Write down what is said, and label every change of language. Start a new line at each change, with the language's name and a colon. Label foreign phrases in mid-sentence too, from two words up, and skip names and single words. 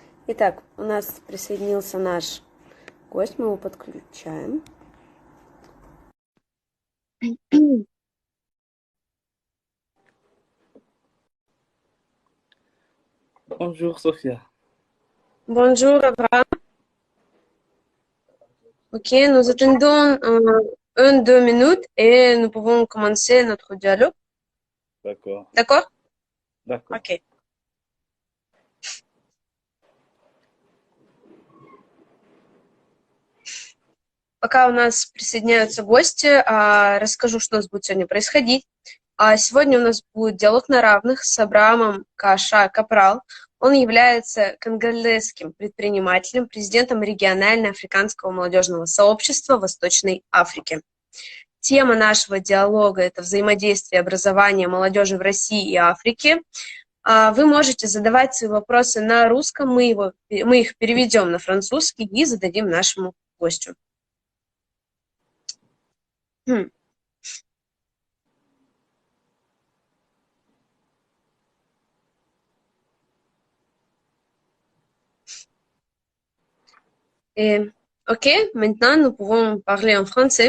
Russian: Итак, у нас присоединился наш гость, мы его подключаем.
French: Bonjour Sophia. Bonjour, Abraham. Ok, nous attendons 1-2 minutes et nous pouvons commencer notre dialogue. D'accord, D'accord? d'accord. Ok.
Russian: Пока у нас присоединяются гости, расскажу, что у нас будет сегодня происходить. Сегодня у нас будет диалог на равных с Абраамом Кааша Капрал. Он является конголезским предпринимателем, президентом регионально-африканского молодежного сообщества Восточной Африки. Тема нашего диалога – это взаимодействие образования молодежи в России и Африке. Вы можете задавать свои вопросы на русском, мы их переведем на французский и зададим нашему гостю.
French: Ok, maintenant nous pouvons parler en français.